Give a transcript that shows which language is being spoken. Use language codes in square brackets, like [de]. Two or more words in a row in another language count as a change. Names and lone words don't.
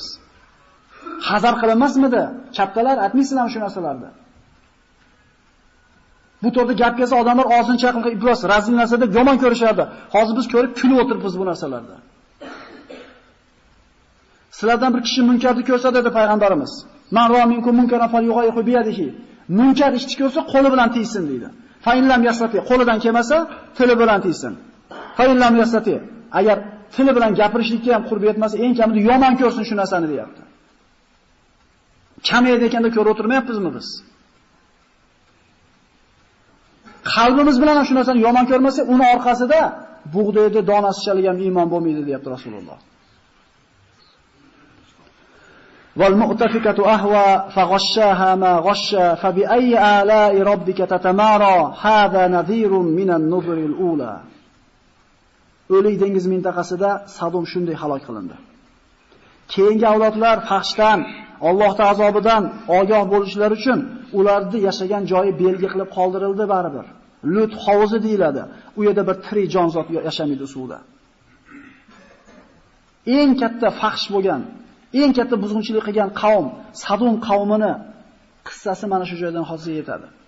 [uz] Hazar qilinmasmidi? Kattalar aytmaysizlarmi shu narsalarni? Bu to'g'rida gap kelsa odamlar og'zini chaqilib, ibros razil narsa deb yomon ko'rishardi. Hozir biz ko'rib kulib o'tiribmiz bu narsalarda. Sizlardan bir kishi munkarni ko'rsa dedi payg'ambarimiz. [ar] من رأى منكم منكرا فليغيره بيده. [uz] Munkar ishni ko'rsa qo'li bilan tiysin deydi. [ar] فإن لم يستطع, [uz] qo'lidan kelmasa, tili bilan tiysin. [ar] فإن لم يستطع, [uz] agar tili bilan gapirishlikka ham qurbi yetmasa, eng kamida yomon ko'rsin shu narsani deyapti. Kamaydi ekanda ko'rib o'tirmayapmizmi biz? Qalbimiz bilan ham shu narsani yomon ko'rmasa, uni orqasida bug'doyda donasi chalgan iymon bo'lmaydi, deyapti Rasululloh. [ar] والمؤتفكة أهوى فغشاها ما غشى فبأي آلاء ربك تتمارى هذا نذير من النذر الأولى. [uz] O'lik dengiz mintaqasida Sadum shunday halok qilindi. Keyingi avlodlar faxshdan, Allohning azobidan ogoh bo'lishlari uchun ularni yashagan joyi belgi qilib qoldirildi baribir. Lut hovuzi deyiladi. U yerda bir tirik jonzot yashamaydi suvda. Eng katta faxsh bo'lgan, eng katta buzg'unchilik qilgan qavm Sadum qavmini qissasi mana shu joydan hozir yetadi.